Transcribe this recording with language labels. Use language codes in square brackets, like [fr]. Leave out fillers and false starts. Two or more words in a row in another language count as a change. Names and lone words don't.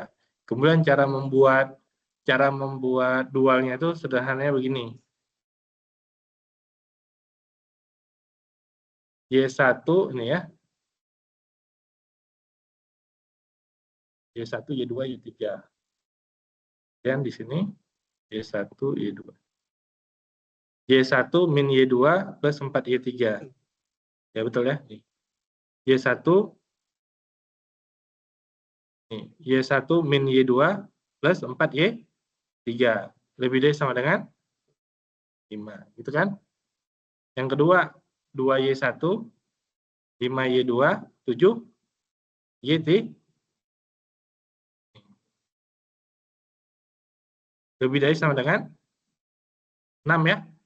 [id] Kemudian cara membuat dualnya itu sederhananya begini. Y1 ini ya. Y1, Y2, Y3. Dan di sini Y1, Y2. Y1 min Y2 plus 4Y3. Ya betul ya. Y1 Y1 min Y2 plus 4Y3. Lebih dari sama dengan 5. Gitu kan? Yang kedua, 2Y1, 5Y2, 7Y3. Lebih dari sama dengan 6 ya.